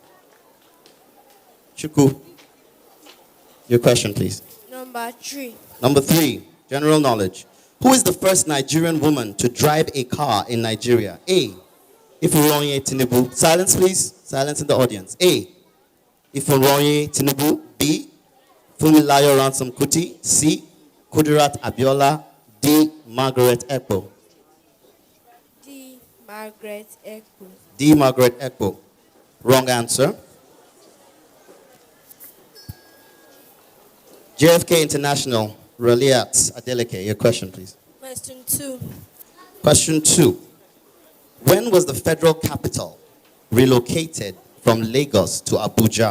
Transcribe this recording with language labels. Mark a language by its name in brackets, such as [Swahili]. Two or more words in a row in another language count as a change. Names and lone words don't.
[English] Chuku. Your question, please. Number 3. Number 3, general knowledge. Who is the first Nigerian woman to drive a car in Nigeria? A, Ifunronye Tinubu. Silence, please. Silence in the audience. A, Ifunronye Tinubu. B, Funmilayo Ransom Kuti. C, Kudirat Abiola. D, Margaret Ekpo. D, Margaret Ekpo. D, Margaret Ekpo. Wrong answer. JFK International, Raliat Adeleke. Your question, please. Question 2. Question 2. When was the federal capital relocated from Lagos to Abuja?